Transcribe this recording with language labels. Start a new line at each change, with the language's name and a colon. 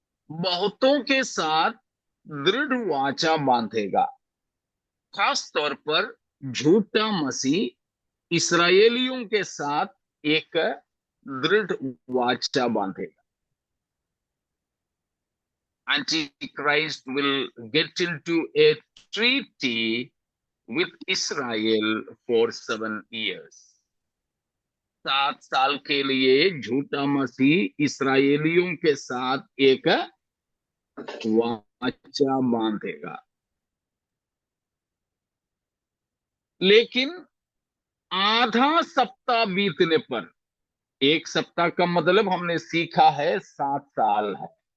Hindi: बहुतों के साथ दृढ़ वाचा बांधेगा। खास तौर पर झूठा मसीह इसराइलियों के साथ एक दृढ़ वाचा बांधेगा।
English: Antichrist will get into a treaty with Israel for 7 years.
Hindi: 7 साल के लिए झूठा मसीह इसराइलियों के साथ एक वाचा बांधेगा। लेकिन आधा सप्ताह बीतने पर, 1 सप्ताह का मतलब हमने सीखा है 7 साल है।